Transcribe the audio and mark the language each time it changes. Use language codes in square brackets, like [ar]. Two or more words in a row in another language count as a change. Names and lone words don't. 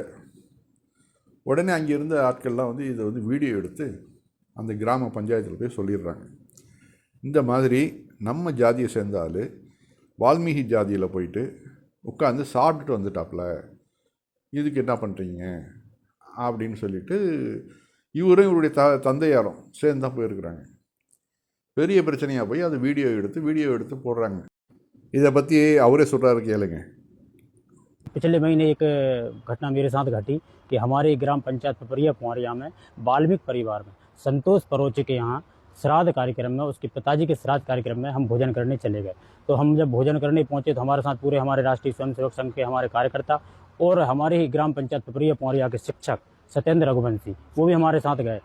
[ta] உடனே அங்கே இருந்த ஆட்கள்லாம் இதை வீடியோ எடுத்து அந்த கிராம பஞ்சாயத்தில் போய் சொல்லிடுறாங்க, இந்த மாதிரி நம்ம ஜாதியை சேர்ந்தால் வால்மீகி ஜாதியில் போயிட்டு உட்காந்து சாப்பிட்டுட்டு வந்துட்டாப்புல, இதுக்கு என்ன பண்ணுறீங்க அப்படின்னு சொல்லிட்டு இவரும் இவருடைய தந்தையாரும் சேர்ந்து தான் போயிருக்கிறாங்க. பெரிய பிரச்சனையாக போய் அதை வீடியோ எடுத்து போடுறாங்க. இதை பற்றி அவரே சொல்கிறாரு, கேளுங்க. [hi] पिछले महीने एक घटना मेरे साथ घटी कि हमारे ग्राम पंचायत पिपरिया कुंवरिया में वाल्मीकि परिवार में संतोष परोचे के यहाँ श्राद्ध कार्यक्रम में, उसके पिताजी के श्राद्ध कार्यक्रम में हम भोजन करने चले गए। तो हम जब भोजन करने पहुँचे तो हमारे साथ पूरे हमारे राष्ट्रीय स्वयंसेवक संघ के हमारे कार्यकर्ता और हमारे ही ग्राम पंचायत पिपरिया कुंवरिया के शिक्षक सत्येंद्र रघुवंशी वो भी हमारे साथ गए।